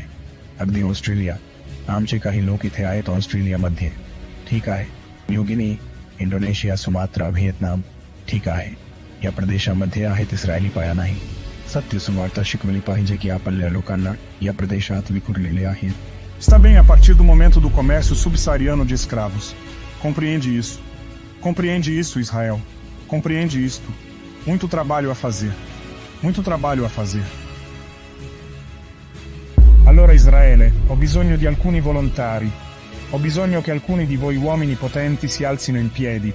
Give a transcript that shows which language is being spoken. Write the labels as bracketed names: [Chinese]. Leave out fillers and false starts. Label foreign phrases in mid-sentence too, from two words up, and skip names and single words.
[Marathi] अगदी ऑस्ट्रेलिया, आमचे काही लोक इथे आहेत ऑस्ट्रेलियामध्ये. ठीक आहे. न्यूगिनी, इंडोनेशिया, सुमात्रा, व्हिएतनाम. ठीक आहे. या प्रदेशामध्ये आहेत इस्रायली पाया नाही. सत्य सुवार्ता शिकवली पाहिजे की आपल्या लोकांना या प्रदेशात विखुरलेले आहेत. [Portuguese] Está bem, a partir do momento do comércio subsaariano de escravos. Compreende isso. Compreende isso, Israel. Compreende isto. Muito trabalho a fazer. Muito trabalho a fazer. [Italian] Allora Israele, ho bisogno di alcuni volontari. Ho bisogno che alcuni di voi uomini potenti si alzino in piedi.